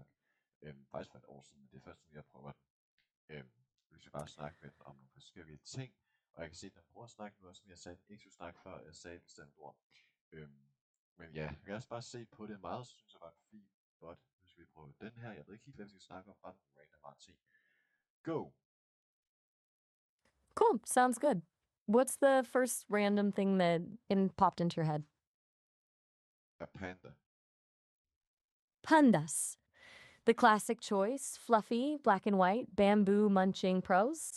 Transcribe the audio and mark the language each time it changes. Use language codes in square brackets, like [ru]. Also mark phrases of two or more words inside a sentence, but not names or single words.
[da] Faktisk for et år siden, men det er først nu, jeg prøver den. Vi skal bare snakke med den om nogle forskellige ting, og jeg kan se, at den prøver at snakke nu, som jeg sagde, ikke skulle snakke før, jeg sagde et bestemt ord. Øhm, men ja, lad os bare se på det. Meget synes jeg var en fin bot. Nu skal vi prøve den her. Jeg ved ikke helt, hvad vi skal snakke om. Bare nogle random ting. Go! [en] Cool. Sounds good. What's the first random thing that popped into your head? A panda. Pandas. The classic choice, fluffy, black and white, bamboo munching pros.